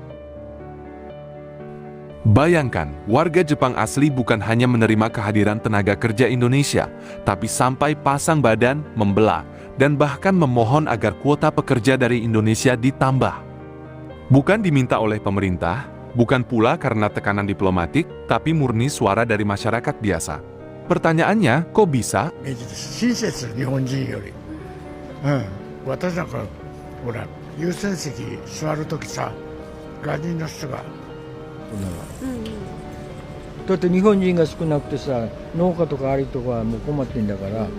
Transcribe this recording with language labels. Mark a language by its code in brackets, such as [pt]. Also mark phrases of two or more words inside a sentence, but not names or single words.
[id] Bayangkan, warga Jepang asli bukan hanya menerima kehadiran tenaga kerja Indonesia, tapi sampai pasang badan, membela, dan bahkan memohon agar kuota pekerja dari Indonesia ditambah. Bukan diminta oleh pemerintah, bukan pula karena tekanan diplomatik, tapi murni suara dari masyarakat biasa. Pertanyaannya, kok bisa? [ja] 親切、日本人より。私なんか、ほら、優先席座るときさ、外人の人が。だって日本人が少なくてさ、農家とかありとかもう困ってんだから。